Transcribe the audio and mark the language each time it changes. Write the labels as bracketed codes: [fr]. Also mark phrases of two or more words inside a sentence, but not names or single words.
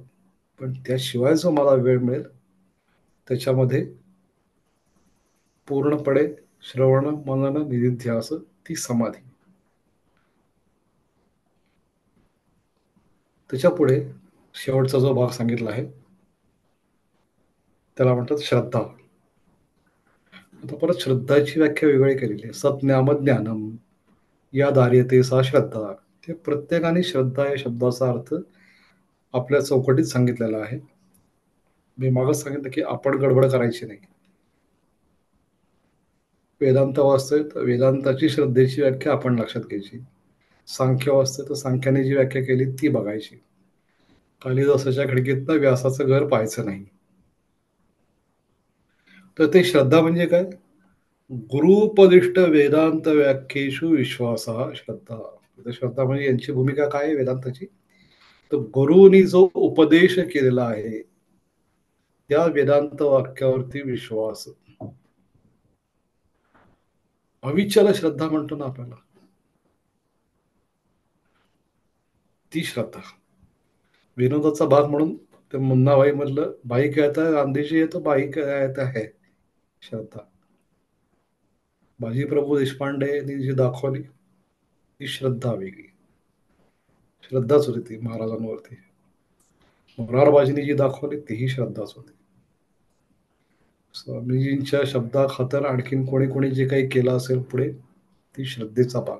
[mr] पण त्याशिवाय जो मला वेळ मिळेल त्याच्यामध्ये पूर्णपणे श्रवण, मनन, निधिध्यास, ती समाधी. त्याच्या पुढे शेवटचा जो भाग सांगितला आहे त्याला म्हणतात श्रद्धा. आता परत श्रद्धाची व्याख्या वेगळी केलेली आहे. [sa] सज्ञाम ज्ञानम या दार्यते सा श्रद्धा. [mr] ते प्रत्येकाने श्रद्धा या शब्दाचा अर्थ आपल्या चौकटीत सांगितलेला आहे. मी मागच सांगितलं की आपण गडबड करायची नाही. वेदांत वाचतोय तर वेदांताची श्रद्धेची व्याख्या आपण लक्षात घ्यायची. सांख्य वाचतोय तर सांख्याने जी व्याख्या केली ती बघायची. कालिदासाच्या खिडकीतनं व्यासाचं घर पाहायचं नाही. तर ते श्रद्धा म्हणजे काय? [sa] गुरुपदिष्ट वेदांत व्याख्येषु विश्वासः श्रद्धा. [mr] तर श्रद्धा म्हणजे यांची भूमिका काय आहे वेदांताची? तर गुरुनी जो उपदेश केलेला आहे त्या वेदांत वाक्यावरती विश्वास. अविचल श्रद्धा म्हणतो ना आपल्याला, ती श्रद्धा. विनोदाचा भाग म्हणून ते मुन्नाभाई मधलं [hi] भाई कहता है गांधीजी है तो भाई कहता है [mr] श्रद्धा. बाजीप्रभू देशपांडेंनी जी दाखवली ती श्रद्धा वेगळी. श्रद्धाच होती ती महाराजांवरती. मोरारबाजीने जी दाखवली तीही श्रद्धाच होती. स्वामीजींच्या शब्दाखातर आणखीन कोणी कोणी जे काही केलं असेल पुढे ती श्रद्धेचा भाग.